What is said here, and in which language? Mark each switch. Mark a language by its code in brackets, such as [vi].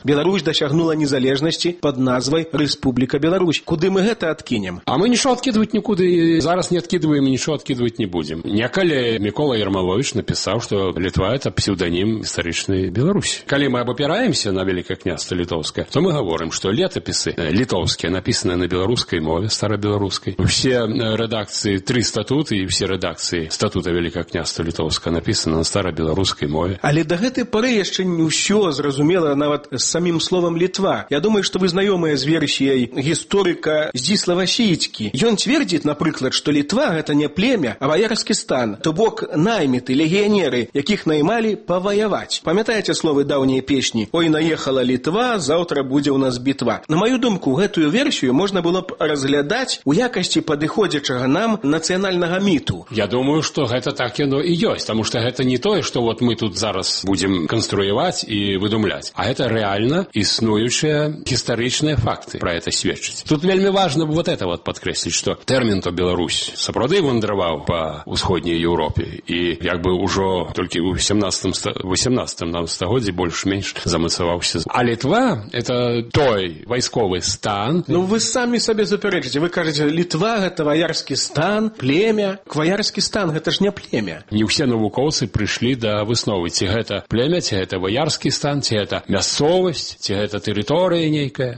[be] Беларусь дасягнула незалежнасці пад назвай Рэспубліка Беларусь. Куды мы гэта адкінем? А мы нічога адкідваць нікуды, зараз не адкідваем і нічога адкідваць не будзем. Некалі Мікола Ермаловіч напісаў, што Літва — это псеўданім гістарычнай Беларусі. Калі мы абапіраемся на Вялікае княства літоўскае, то мы [ru] говорим, что летописы литовские написаны на белорусской мове, старобелорусской. Все редакции, три статуты и все редакции статута Великого княства литовского написаны на старобелорусской мове. Але до гэтай поры еще не все зразумело нават с самим словом Литва. Я думаю, что вы знаёмыя с версией историка Здислава Сіцькі. Ён твердит, например, что Литва – это не племя, а боярский стан, то бок наймиты, легионеры, яких наймали повоевать. Памятаете словы давней песни «Ой, наехала Литва, завтра будет у нас битва». [be] На мою думку, гэтую версію можна было б разглядаць у якасці падыходзячага нам нацыянальнага міту. Я думаю, што гэта так яно і ёсць, таму што гэта не тое, што вот мы тут зараз будзем канструяваць і выдумляць, а гэта рэальна існуючыя гістарычныя факты, пра гэта сведчыць. Тут вельмі важна б [ru] вот это вот [be] падкрэсліць, што тэрмін то Беларусь сапраўды вандраваў па ўсходняй Еўропе і як бы ўжо толькі ў 18-м стагоддзі больш-менш замацаваўся. А Літва это той войсковый стан. [ru] Ну, вы сами себе запереджите. Вы кажете, Литва – это воярский стан, племя. Воярский стан – это ж не племя. Не все навуковцы пришли до высновы. Ти это племя, ти это воярский стан, ти это мясовость, ти это территория некая.